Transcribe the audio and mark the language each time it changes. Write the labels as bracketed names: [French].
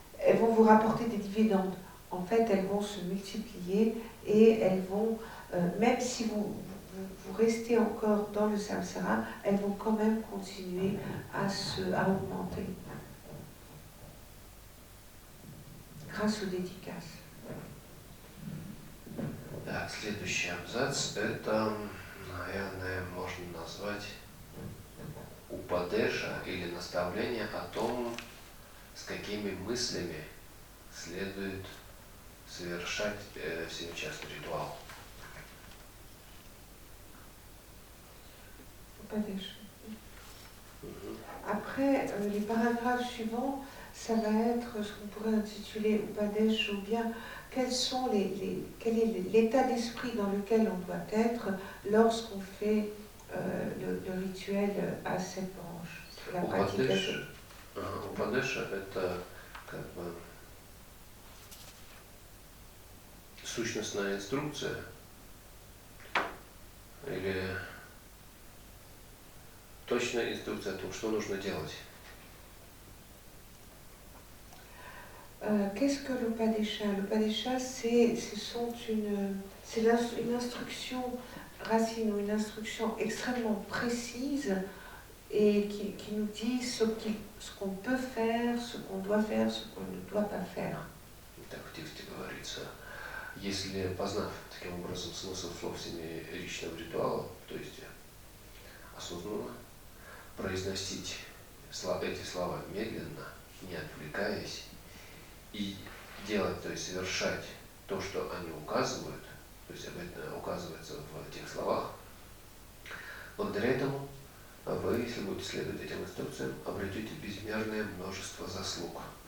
[French] Elles vont vous rapporter des dividendes. En fait, elles vont se multiplier et elles vont, même si vous restez encore dans le samsara, elles vont quand même continuer à augmenter grâce aux dédicaces. [Russian] Так, следующий абзац, это, наверное, можно назвать упадеша или наставление о том, с какими мыслями следует совершать семичастный ритуал. [Sanskrit] Upadesha. [French] Après, les paragraphes suivants, ça va être ce qu'on pourrait intituler Upadesh, ou bien quel est l'état d'esprit dans lequel on doit être lorsqu'on fait le rituel à cette branche, la pratique. [Russian] Упадеша – это как бы сущностная инструкция или точная инструкция о том, что нужно делать. [French] Qu'est-ce que l'Upadesha? L'Upadesha, c'est une instruction racine ou une instruction extrêmement précise et qui nous dit ce qu'on peut faire, ce qu'on doit faire, ce qu'on ne doit pas faire. [Russian] Так в тексте говорится, если познав таким образом смысл слов семиричного ритуала, то есть осознанно произносить эти слова медленно, не отвлекаясь, и делать, то есть совершать то, что они указывают, то есть это указывается в этих словах, благодаря этому вы, если будете следовать этим инструкциям, обретете безмерное множество заслуг.